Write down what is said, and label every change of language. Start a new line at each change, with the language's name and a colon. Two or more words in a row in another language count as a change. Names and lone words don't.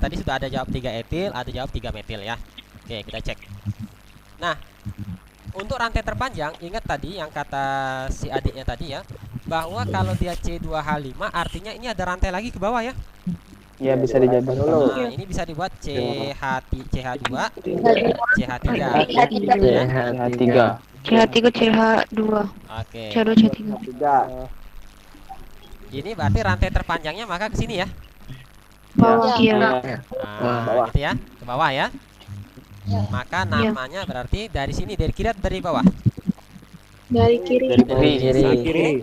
Indonesian: Tadi sudah ada jawab 3 etil, ada jawab 3 metil ya. Oke, kita cek. Nah, untuk rantai terpanjang, ingat tadi yang kata si adiknya tadi ya, bahwa kalau dia C2H5 artinya ini ada rantai lagi ke bawah ya. Ya bisa dijabar dulu. Nah, ini bisa dibuat CH2, CH3, CH3. ya. CH3. CH3 CH2 Oke. CH2 CH3 Tiga. Ini berarti rantai terpanjangnya maka ke sini ya. bawah iya Nah, gitu ya. Ke bawah ya. Maka namanya berarti dari sini, dari kiri atau dari bawah? Dari kiri. Dari kiri.